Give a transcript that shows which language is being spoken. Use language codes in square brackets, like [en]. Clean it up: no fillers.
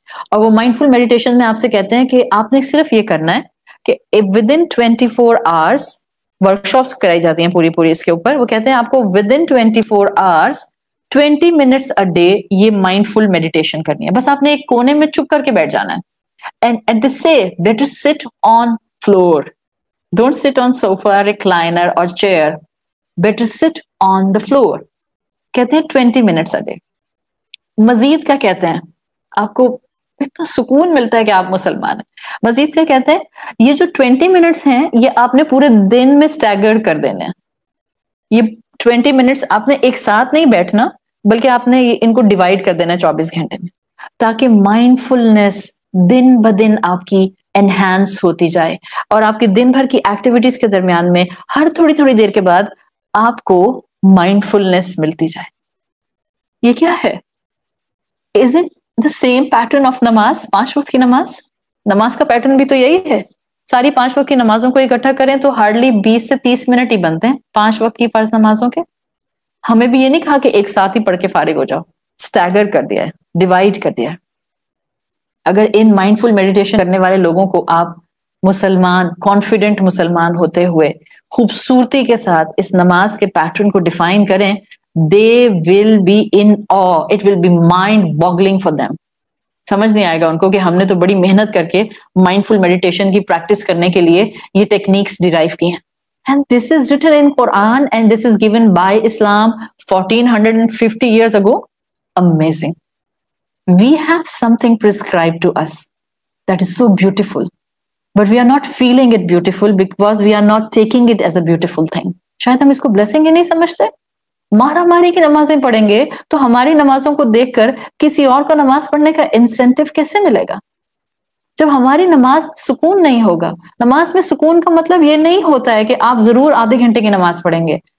[ur] اور وہ مائنڈ فل میڈیٹیشن میں آپ سے کہتے ہیں کہ آپ نے صرف یہ کرنا ہے کہ [en] with in 24 hours [ur] ورکشاپس کرائی جاتی ہیں پوری اس کے اوپر. وہ کہتے ہیں آپ کو [en] with in 24 hours 20 minutes a day [ur] یہ مائنڈ فل میڈیٹیشن کرنی ہے. بس آپ نے ایک کونے میں چپ کر کے بیٹھ جانا ہے. [en] And they say better sit on floor. Don't sit on sofa, recliner or chair. Better sit on the floor. [ur] کہتے ہیں [en] 20 minutes a day. [ur] مزید کیا کہتے ہیں؟ آپ کو اتنا سکون ملتا ہے کہ آپ مسلمان ہیں. مزید کیا کہتے ہیں؟ یہ جو 20 منٹس ہیں یہ آپ نے پورے دن میں سٹیگرڈ کر دینے ہیں. یہ 20 منٹس آپ نے ایک ساتھ نہیں بیٹھنا، بلکہ آپ نے ان کو ڈیوائڈ کر دینا 24 گھنٹے میں، تاکہ مائنڈ فلنس دن بدن آپ کی انہینس ہوتی جائے، اور آپ کی دن بھر کی ایکٹیویٹیز کے درمیان میں ہر تھوڑی دیر کے بعد آپ کو مائنڈ فلنس ملتی جائے. یہ کیا ہے؟ [en] is it the same pattern of [ur] نماز؟ 5 وقت کی نماز کا پیٹرن بھی تو یہی ہے. ساری 5 وقت کی نمازوں کو اکٹھا کریں تو ہارڈلی 20 سے 30 منٹ ہی بنتے ہیں 5 وقت کی فرض نمازوں کے. ہمیں بھی یہ نہیں کہا کہ ایک ساتھ ہی پڑھ کے فارغ ہو جاؤ، سٹیگر کر دیا ہے، ڈیوائڈ کر دیا ہے. اگر ان مائنڈ فل میڈیٹیشن کرنے والے لوگوں کو آپ مسلمان، کانفیڈنٹ مسلمان ہوتے ہوئے خوبصورتی کے ساتھ اس نماز کے پیٹرن کو ڈیفائن کریں، [en] they will be in awe. It will be mind boggling for them. [ur] سمجھ نہیں آئے گا ان کو کہ ہم نے تو بڑی محنت کر کے مائنڈ فل میڈیٹیشن کی پریکٹس کرنے کے لیے یہ ٹیکنیکس ڈیرائیو کی ہیں. [en] And this is written in Quran and this is given by Islam 1450 years ago. Amazing. We have something prescribed to us that is so beautiful, but we are not feeling it beautiful because we are not taking it as a beautiful thing. [ur] شاید ہم اس کو blessing ہی نہیں سمجھتے. مارا ماری کی نمازیں پڑھیں گے تو ہماری نمازوں کو دیکھ کر کسی اور کو نماز پڑھنے کا انسینٹیو کیسے ملے گا؟ جب ہماری نماز سکون نہیں ہوگا. نماز میں سکون کا مطلب یہ نہیں ہوتا ہے کہ آپ ضرور آدھے گھنٹے کی نماز پڑھیں گے.